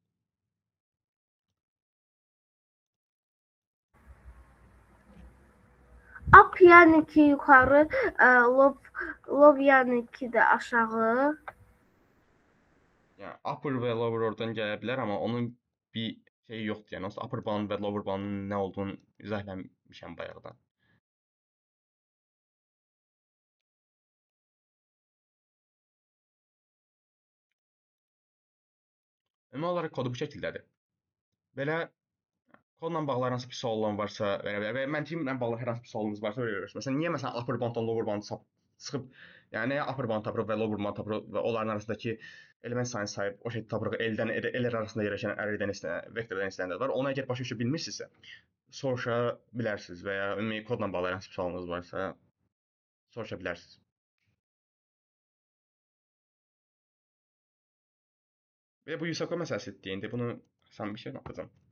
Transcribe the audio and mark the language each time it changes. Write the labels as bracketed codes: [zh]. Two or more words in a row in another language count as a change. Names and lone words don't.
[az] Up yəni ki yuxarı, low yəni ki də aşağı. yəni upper və lower oradan gələ bilər, amma onun bir şeyi yoxdur. Yəni [en] upper bound [az] və [en] lower bound'un [az] nə olduğunu izah etmişəm bayaqdan. Ümumi olaraq kodu bu şəkildədir. Belə kodla bağlı hər hansı bir sualın varsa verə bilər və məntiqlə bağlı hər hansı bir sualınız varsa verə bilərsiniz. Məsələn, niyə məsələn upper bounddan [en] lower bound [az] çıxıb, yəni [en] upper bound [az] tapırıq və [en] lower bound [az] tapırıq və onların arasındakı element sayını sayıb o şəkildə tapırıq. L-dən L arasında yerləşən arraydən vektordan istənilən var. Onu əgər başa düşə bilmirsinizsə, soruşa bilərsiniz və ya ümumi kodla bağlı hər hansı bir sualınız varsa soruşa bilərsiniz. Və bu Yusako məsələsi deyəndə bunu asan bir şey atacağam.